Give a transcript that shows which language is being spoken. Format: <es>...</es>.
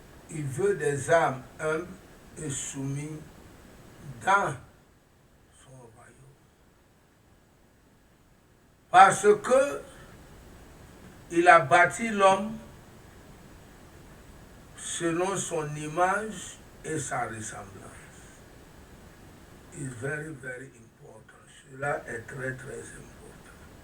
<fr>Il veut des âmes humbles et soumises dans son royaume. Parce que il a bâti l'homme selon son image et sa ressemblance.</fr> <en>It's very, very important.</en> <fr>Cela est très, très important.</fr>